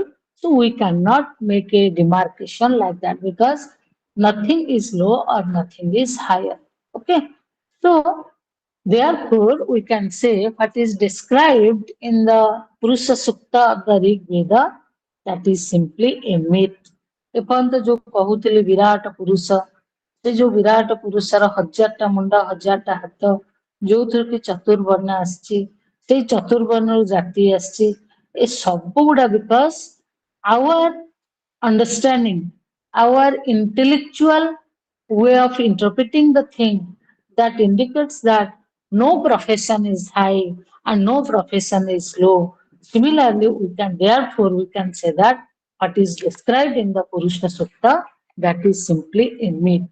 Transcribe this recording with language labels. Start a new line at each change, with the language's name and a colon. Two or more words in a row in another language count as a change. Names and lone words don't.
English: So we cannot make a demarcation like that because nothing is low or nothing is higher. Okay. So therefore, we can say what is described in the Purusha Sukta of the Rig Veda, that is simply a myth.
Odia: ଏପର୍ଯ୍ୟନ୍ତ ଯୋଉ କହୁଥିଲି ବିରାଟ ପୁରୁଷ, ସେ ଯୋଉ ବିରାଟ ପୁରୁଷର 1000ଟା ମୁଣ୍ଡ 1000ଟା ହାତ, ଯୋଉଥିରେ କି ଚତୁର୍ବର୍ଣ୍ଣ ଆସିଛି, ସେଇ ଚତୁର୍ବର୍ଣ୍ଣରୁ ଜାତି ଆସିଛି, ଏ ସବୁ ଗୁଡା ବିକଜ
English: our understanding, our intellectual way of interpreting the thing that indicates that no profession is high and no profession is low. Similarly, therefore we can say that what is described in the Purusha Sutta, that is simply a myth.